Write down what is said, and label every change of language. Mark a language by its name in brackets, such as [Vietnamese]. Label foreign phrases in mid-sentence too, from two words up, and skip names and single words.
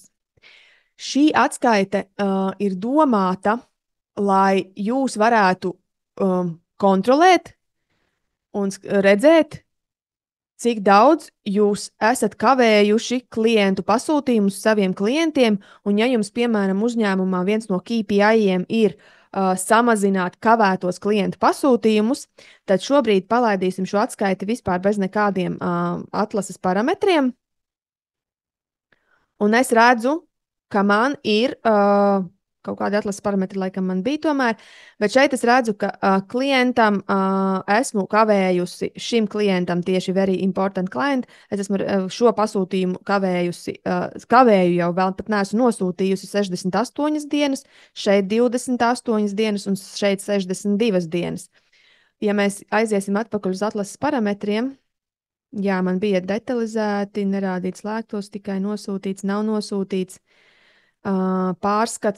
[Latvian] Šī atskaite ir domāta, lai jūs varētu kontrolēt un redzēt, cik daudz jūs esat kavējuši klientu pasūtījumus saviem klientiem, un ja jums, piemēram, uzņēmumā viens no KPI-iem ir samazināt kavētos klientu pasūtījumus, tad šobrīd palaidīsim šo atskaiti vispār bez nekādiem atlases parametriem, un es redzu, ka man ir kaut kādi atlases parametri, laikam man bija tomēr, bet šeit es redzu, ka klientam esmu kavējusi, šim klientam tieši [English] very important client, [Latvian] es esmu šo pasūtījumu kavēju jau vēl pat neesmu nosūtījusi 68 dienas, šeit 28 dienas un šeit 62 dienas. Ja mēs aiziesim atpakaļ uz atlases parametriem, jā, man bija detalizēti, nerādīts slēgtos, tikai nosūtīts, nav nosūtīts, pārskats.